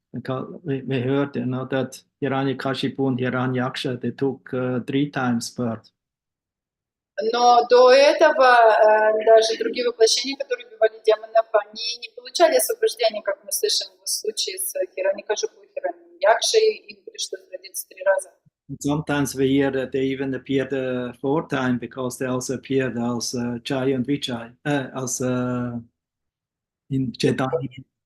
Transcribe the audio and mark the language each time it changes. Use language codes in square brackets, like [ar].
[en] We heard, that Hiranyakashipu and Hiranyaksha, they took 3 times birth. [ru] Но до этого даже другие воплощения, которые убивали демонов, они не получали освобождения, как мы слышим в случае с Хираньякашипу и Хираньякшей, им пришлось родиться 3 раза. [en] Sometimes we hear that they even appeared 4 times because they also appeared as Jai and Vijay, as in Chaitanya.